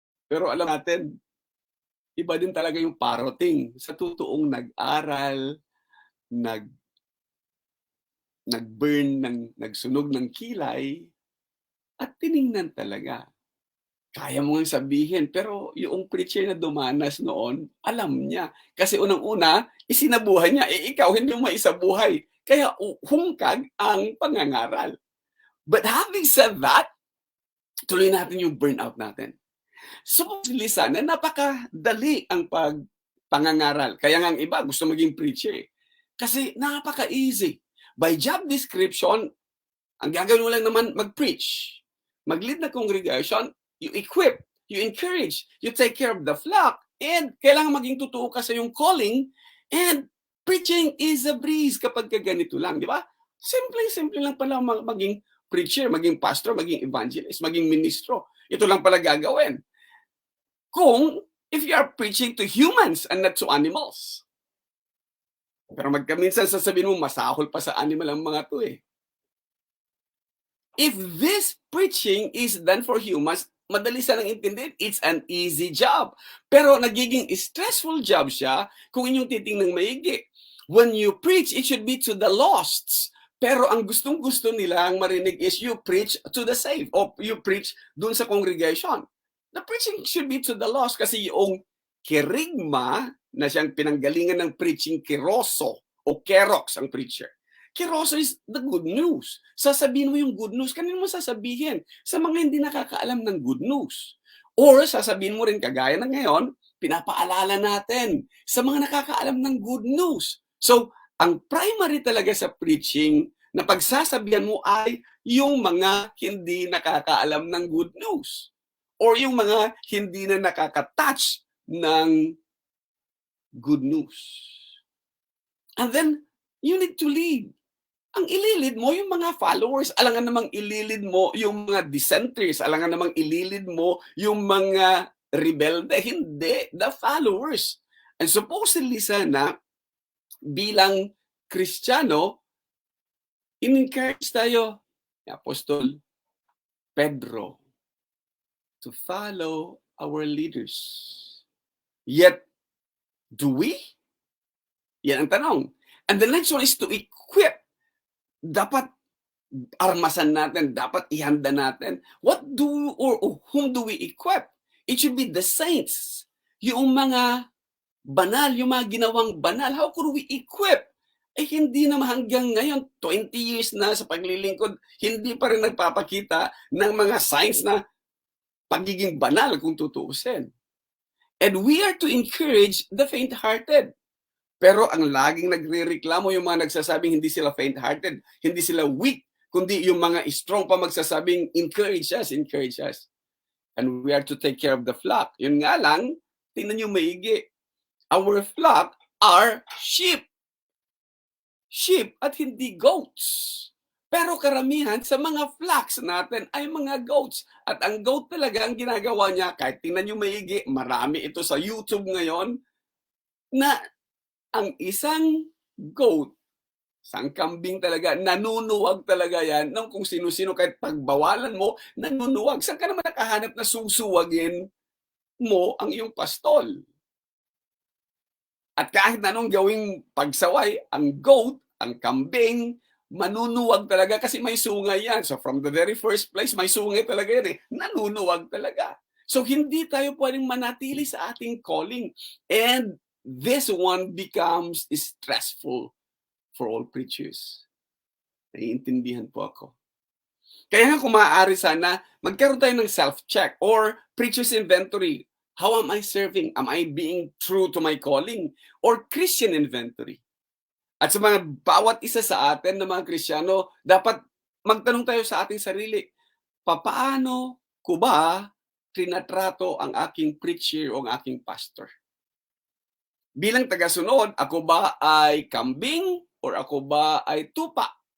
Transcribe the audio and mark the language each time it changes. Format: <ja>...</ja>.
<tl>Pero alam natin, iba din talaga yung parating sa totoong nag-aral, nag-burn, nagsunog ng kilay, at tiningnan talaga. Kaya mo nga sabihin, pero yung preacher na dumanas noon, alam niya. Kasi unang-una, isinabuhay niya, ikaw hindi mo maisabuhay. Kaya hungkag ang pangangaral.</tl> <en>But having said that,</en> <tl>tuloy natin yung burnout natin. Supposedly sana, napakadali ang pangangaral. Kaya nga ang iba, gusto maging preacher. Kasi napaka-easy.</tl> <en>By job description,</en> <tl>ang gagawin mo lang naman, mag-preach. Mag-lead na congregation,</tl> <en>you equip, you encourage, you take care of the flock,</en> <tl>and kailangan maging totoo ka sa yung calling,</tl> <en>and preaching is a breeze</en> <tl>kapag ganito lang, di ba? Simple lang pala maging preacher, maging pastor, maging evangelist, maging ministro. Ito lang pala gagawin.</tl> <en>If you are preaching to humans and not to animals.</en> <tl>Pero minsan sasabihin mo, masahol pa sa animal ang mga to eh.</tl> <en>If this preaching is done for humans,</en> <tl>madali sanang intindihin,</tl> <en>it's an easy job.</en> <tl>Pero nagiging stressful job siya kung inyong titingnan maigi.</tl> <en>When you preach, it should be to the lost.</en> <tl>Pero ang gustong-gusto nilang marinig is</tl> <en>you preach to the saved</en> <tl>o you preach dun sa congregation.</tl> <en>The preaching should be to the lost</en> <tl>kasi yung kerigma na siyang pinanggalingan ng preaching keroso o kerox ang preacher.</tl> <en>Keroso is the good news.</en> <tl>Sasabihin mo yung</tl> <en>good news.</en> <tl>Kanino mo sasabihin? Sa mga hindi nakakaalam ng good news. Or sasabihin mo rin kagaya na ngayon, pinapaalala natin sa mga nakakaalam ng good news. So, ang primary talaga sa preaching na pagsasabihan mo ay yung mga hindi nakakaalam ng good news. Or yung mga hindi na nakaka-touch ng good news.</tl> <en>And then, you need to lead.</en> <tl>Ang ililid mo yung mga followers, alangan namang ililid mo yung mga dissenters, alangan namang ililid mo yung mga rebelde, hindi,</tl> <en>the followers.</en> <tl>And supposedly sana, bilang Kristiyano, in-encourage tayo, Apostol Pedro,</tl> <en>to follow our leaders. Yet, do we?</en> <tl>Yan ang tanong.</tl> <en>And the next one is to equip.</en> <tl>Dapat armasan natin, dapat ihanda natin.</tl> <en>Whom do we equip? It should be the saints.</en> <tl>Yung mga banal, yung mga ginawang banal.</tl> <en>How could we equip?</en> <tl>Hindi naman hanggang ngayon, 20 years na sa paglilingkod, hindi pa rin nagpapakita ng mga signs na pagiging banal kung tutuusin.</tl> <en>And we are to encourage the faint-hearted.</en> <tl>Pero ang laging nagrereklamo yung mga nagsasabing hindi sila faint-hearted, hindi sila weak, kundi yung mga strong pa magsasabing</tl> <en>encourage us. And we are to take care of the flock.</en> <tl>Yun nga lang, tingnan nyo maigi.</tl> <en>Our flock are sheep.</en> <tl>Sheep at hindi goats. Pero karamihan sa mga flocks natin ay mga goats. At ang goat talaga ang ginagawa niya, kahit tingnan nyo maigi, marami ito sa YouTube ngayon, na ang isang goat, isang kambing talaga, nanunuwag talaga yan ng kung sino-sino, kahit pagbawalan mo, nanunuwag. Saan ka naman nakahanap na susuwagin mo ang iyong pastol? At kahit anong gawing pagsaway, ang goat, ang kambing, manunuwag talaga kasi may sungay yan. So from the very first place, may sungay talaga yan eh. Nanunuwag talaga. So hindi tayo pwedeng manatili sa ating calling.</tl> <en>And this one becomes stressful for all preachers.</en> <tl>Naiintindihan po ako. Kaya nga kung maaari sana, magkaroon tayo ng self-check or preacher's inventory.</tl> <en>How am I serving? Am I being true to my calling? Or Christian inventory.</en> <tl>At sa mga bawat isa sa atin na mga Kristiyano, dapat magtanong tayo sa ating sarili, papaano ko ba trinatrato ang aking preacher o ang aking pastor? Bilang tagasunod, ako ba ay kambing o ako ba ay tupa?</tl>